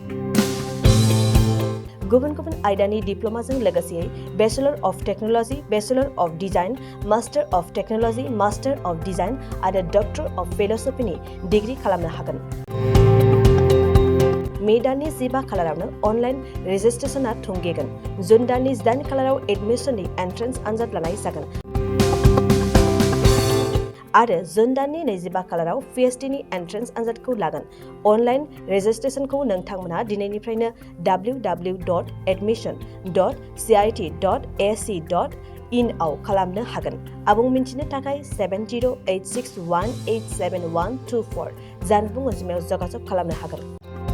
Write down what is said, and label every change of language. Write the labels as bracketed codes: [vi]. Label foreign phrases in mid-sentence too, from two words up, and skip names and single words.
[brx] गुबुन गुबुन आयदानि डिप्लोमाजों लोगोसे [en] Bachelor of Technology Bachelor of Design Master of Technology Master of Design [brx] आरो [en] Doctor of Philosophy-ni [brx] डिग्री खालामनो हागोन मे दाननि 15 खालारावनो [en] online registration-a [brx] थुंगेगोन जुन दाननि 8 खालाराव [en] admission-ni entrance [brx] आनजाद लानाय जागोन आरो जुन दाननि 25 खालाराव PhDनि एन्ट्रेन्स आनजादखौ लागोन [en] online registration-khou [brx] नोंथांमोना दिनैनिफ्रायनो www.admission.cit.ac.in आव खालामनो हागोन आबुं मिन्थिनो थाखाय 7086187124 जानबुं अनजिमायाव जगाजग खालामनो हागोन